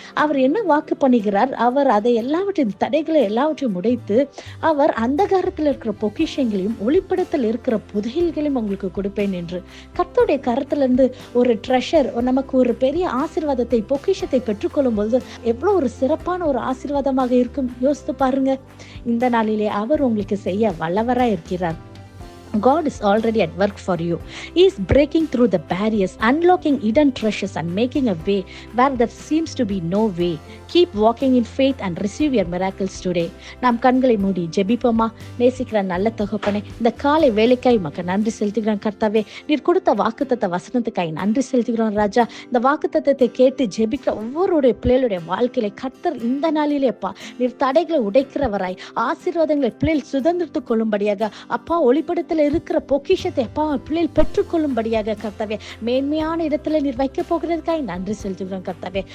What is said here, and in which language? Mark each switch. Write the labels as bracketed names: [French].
[Tamil] அவர் என்ன வாக்கு பண்ணுகிறார்? அவர் அதை எல்லாவற்றையும் தடைகளை எல்லாவற்றையும் உடைத்து அவர் அந்தகாரத்தில் இருக்கிற பொக்கிஷங்களையும் ஒளிப்படத்தில் இருக்கிற புதையல்களையும் உங்களுக்கு கொடுப்பேன் என்று கர்த்தருடைய கரத்திலிருந்து ஒரு ட்ரெஷர், நமக்கு ஒரு பெரிய ஆசீர்வாதத்தை பொக்கிஷத்தை பெற்றுக்கொள்ளும் போது எவ்வளவு ஒரு சிறப்பான ஒரு ஆசீர்வாதமாக இருக்கும் யோசித்து பாருங்க. இந்த நாளிலே அவர் உங்களுக்கு செய்ய வல்லவராய் இருக்கிறார். [English] God is already at work for you. He is breaking through the barriers, unlocking hidden treasures and making a way where there seems to be no way. Keep walking in faith and receive your miracles today. [Tamil] நாம் கண்களை மூடி ஜெபிப்போமா? நேசிக்கிற நல்ல தகப்பனே, இந்த காலை வேலைக்காய் உமக்கு நன்றி செலுத்துகிறோம் கர்த்தாவே. நீர் கொடுத்த வாக்குத்தத்த வசனத்துக்காய் நன்றி செலுத்துகிறோம் ராஜா. இந்த வாக்குத்தத்தத்தை கேட்டு ஜெபிக்கிற ஒவ்வொருடைய பிள்ளைகளுடைய வாழ்க்கையில கர்த்தர் இந்த நாளிலேப்பா நீர் தடைகளை உடைக்கிறவராய் ஆசீர்வாதங்களை பிள்ளைகள் சுதந்திரத்துக் கொள்ளும்படியாக அப்பா ஒளிப்படத்தில் இருக்கிற பொக்கிஷத்தை அப்பா பிள்ளைகள் பெற்றுக்கொள்ளும்படியாக கர்த்தாவே மேன்மையான இடத்துல நீர் வைக்க போகிறதுக்காக நன்றி செலுத்துகிறோம் கர்த்தாவே.